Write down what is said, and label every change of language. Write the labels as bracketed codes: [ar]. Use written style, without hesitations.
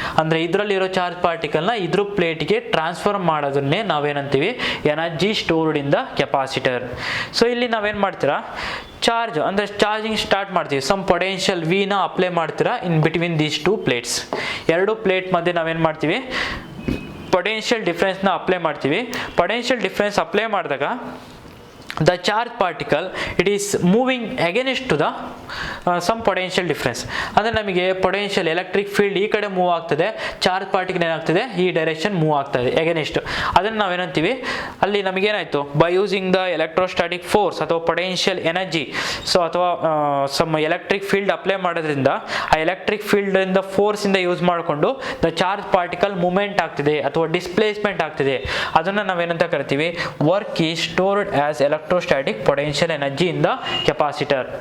[kn] ಅಂದರೆ ಇದರಲ್ಲಿರೋ ಚಾರ್ಜ್ ಪಾರ್ಟಿಕಲ್ನ ಇದ್ರ ಪ್ಲೇಟಿಗೆ transfer ಮಾಡೋದನ್ನೇ ನಾವೇನಂತೀವಿ, [en] Energy stored in the capacitor. [kn] So ಇಲ್ಲಿ ನಾವೇನು ಮಾಡ್ತೀರಾ, ಚಾರ್ಜ್ ಅಂದರೆ ಚಾರ್ಜಿಂಗ್ ಸ್ಟಾರ್ಟ್ ಮಾಡ್ತೀವಿ, ಸಮ್ ಪೊಟೆನ್ಷಿಯಲ್ ವಿನ ಅಪ್ಲೈ ಮಾಡ್ತೀರಾ [en] In between these two plates. [kn] ಎರಡು ಪ್ಲೇಟ್ ಮಧ್ಯೆ ನಾವೇನು ಮಾಡ್ತೀವಿ, ಪೊಟೆನ್ಷಿಯಲ್ ಡಿಫ್ರೆನ್ಸ್ನ ಅಪ್ಲೈ ಮಾಡ್ತೀವಿ. ಪೊಟೆನ್ಷಿಯಲ್ ಡಿಫ್ರೆನ್ಸ್ ಅಪ್ಲೈ ಮಾಡಿದಾಗ [en] the charge particle, it is moving against to the some potential difference. [kn] ಅಂದರೆ ನಮಗೆ ಪೊಟೆನ್ಷಿಯಲ್ ಎಲೆಕ್ಟ್ರಿಕ್ ಫೀಲ್ಡ್ ಈ ಕಡೆ ಮೂವ್ ಆಗ್ತದೆ, ಚಾರ್ಜ್ ಪಾರ್ಟಿಕಲ್ ಏನಾಗ್ತದೆ ಈ ಡೈರೆಕ್ಷನ್ ಮೂವ್ ಆಗ್ತಾ ಇದೆ ಎಗೇನೆಸ್ಟ್. ಅದನ್ನು ನಾವೇನಂತೀವಿ, ಅಲ್ಲಿ ನಮಗೇನಾಯಿತು, [en] by using the electrostatic force [kn] ಅಥವಾ ಪೊಟೆನ್ಷಿಯಲ್ ಎನರ್ಜಿ, ಸೊ ಅಥವಾ ಸಮ್ ಎಲೆಕ್ಟ್ರಿಕ್ ಫೀಲ್ಡ್ ಅಪ್ಲೈ ಮಾಡೋದ್ರಿಂದ ಆ ಎಲೆಕ್ಟ್ರಿಕ್ ಫೀಲ್ಡಿಂದ ಫೋರ್ಸಿಂದ ಯೂಸ್ ಮಾಡಿಕೊಂಡು ದ ಚಾರ್ಜ್ ಪಾರ್ಟಿಕಲ್ ಮೂವ್ಮೆಂಟ್ ಆಗ್ತಿದೆ ಅಥವಾ ಡಿಸ್ಪ್ಲೇಸ್ಮೆಂಟ್ ಆಗ್ತಿದೆ, ಅದನ್ನು ನಾವೇನಂತ ಕರಿತೀವಿ, [en] Work is stored as electrostatic potential energy in the capacitor.